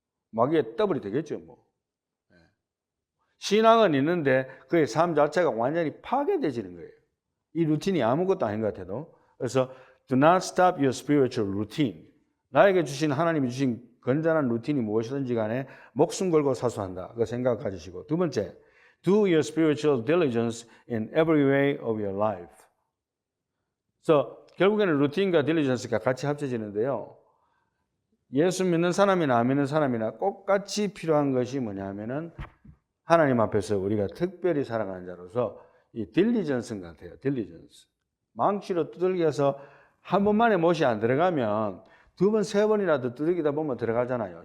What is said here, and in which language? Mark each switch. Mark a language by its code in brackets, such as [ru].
[ko] 마귀의 더블이 되겠죠, 뭐. 신앙은 있는데 그의 삶 자체가 완전히 파괴되지는 거예요. 이 루틴이 아무것도 아닌 것 같아도. 그래서 [en] do not stop your spiritual routine. [ko] 나에게 주신, 하나님이 주신 건전한 루틴이 무엇이든지 간에 목숨 걸고 사수한다. 그 생각 가지시고. 두 번째, [en] do your spiritual diligence in every way of your life. [ko] 그래서 결국에는 루틴과 diligence가 같이 합쳐지는데요. 예수 믿는 사람이나 안 믿는 사람이나 똑같이 필요한 것이 뭐냐면은 하나님 앞에서 우리가 특별히 살아가는 자로서 이 딜리전스 같아요. 딜리전스. 망치로 두들겨서 한 번만에 못이 안 들어가면 두 번, 세 번이라도 두들기다 보면 들어가잖아요.